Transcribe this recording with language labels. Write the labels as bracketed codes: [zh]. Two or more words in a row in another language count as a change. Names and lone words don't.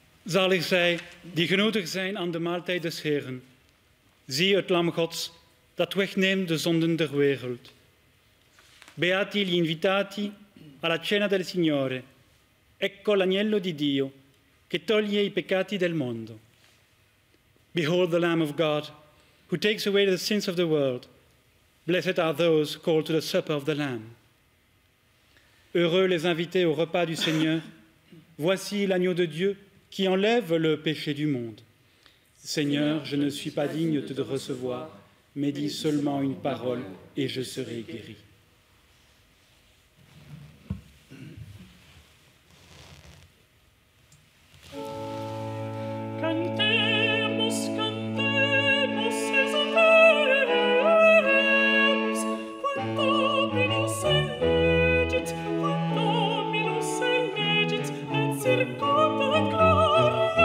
[nl] Zalig zij die genodigd zijn aan de maaltijd des Heeren. Zie het lam Gods dat wegneemt de zonden der wereld. [it] Beati gli invitati alla cena del Signore. Ecco l'agnello di Dio che toglie i peccati del mondo. [en] Behold the Lamb of God who takes away the sins of the world. Blessed are those called to the supper of the Lamb. [fr] Heureux les invités au repas du Seigneur. Voici l'agneau de Dieu qui enlève le péché du monde. Seigneur, je ne suis pas digne de te recevoir, mais dis seulement une parole et je serai guéri. [es] Cantemos, cantemos, [la] exultemos, quod Dominus elegit, et circumdat gloria.